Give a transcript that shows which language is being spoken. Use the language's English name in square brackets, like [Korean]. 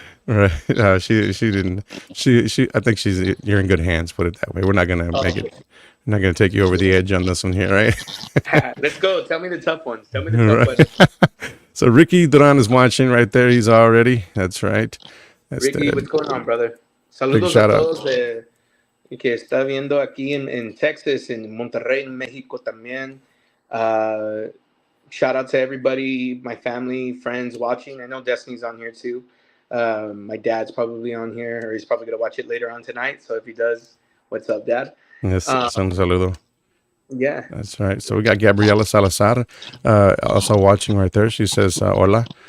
[English] Right. She didn't. I think you're in good hands. Put it that way. We're not gonna make it. I'm not gonna take you over the edge on this one here, right? Let's go. Tell me the tough ones. Tell me the tough questions. So Ricky Duran is watching right there. He's already. That's right. Ricky, what's going on, brother? [Spanish] Saludos a todos que está viendo aquí en Texas, en Monterrey, en México también. [English] Shout out to everybody, my family, friends watching. I know Destiny's on here too. My dad's probably on here, or he's probably going to watch it later on tonight. So if he does, what's up, Dad? Yes, [Spanish] un saludo. [English] Yeah. That's right. So we got Gabriela Salazar also watching right there. She says, hola.